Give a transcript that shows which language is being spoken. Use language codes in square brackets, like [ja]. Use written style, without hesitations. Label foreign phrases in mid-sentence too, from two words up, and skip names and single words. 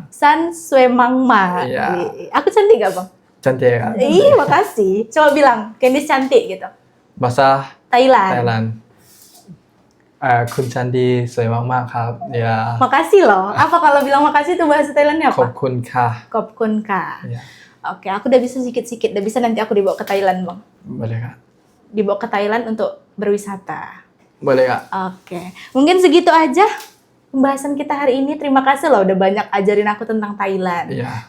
[id] San Swemangma. Iya. Aku cantik gak bang? Cantik Kak. Ih, makasih. Coba bilang, Candice cantik gitu. Bahasa Thailand. [th] Thailand. คุณ Chandi สวยมาก ครับ ya. [id] Makasih loh. Apa kalau bilang makasih itu bahasa Thailandnya [th] ขอบ [id] apa? [th] คุณค่ะ ขอบคุณค่ะ. [id] Ya, Oke, aku udah bisa sedikit-sedikit. Udah bisa nanti aku dibawa ke Thailand bang. boleh Kak. Dibawa ke Thailand untuk berwisata. Boleh Kak. Oke, mungkin segitu aja pembahasan kita hari ini. Terima kasih loh udah banyak ajarin aku tentang Thailand. Iya.